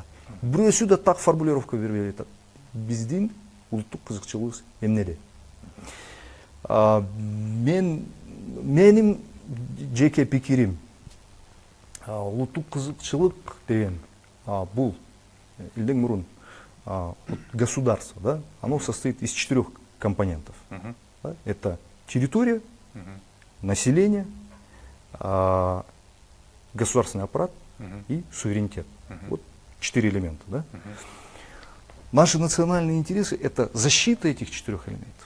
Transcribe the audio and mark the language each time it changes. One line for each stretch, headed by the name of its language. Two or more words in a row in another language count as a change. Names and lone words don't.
Kyrgyz: Бирөөсү да так формулировка бербей атат. Биздин улуттук кызыкчылыгыбыз эмнеде? Менин жеке пикирим, улуттук кызыкчылык деген бул элден мурун
Russian: государство, да, оно состоит из 4 компонентов. Да? Это территория, население, государственный аппарат и суверенитет. Вот 4 элемента. Да? Наши национальные интересы – это защита этих 4 элементов.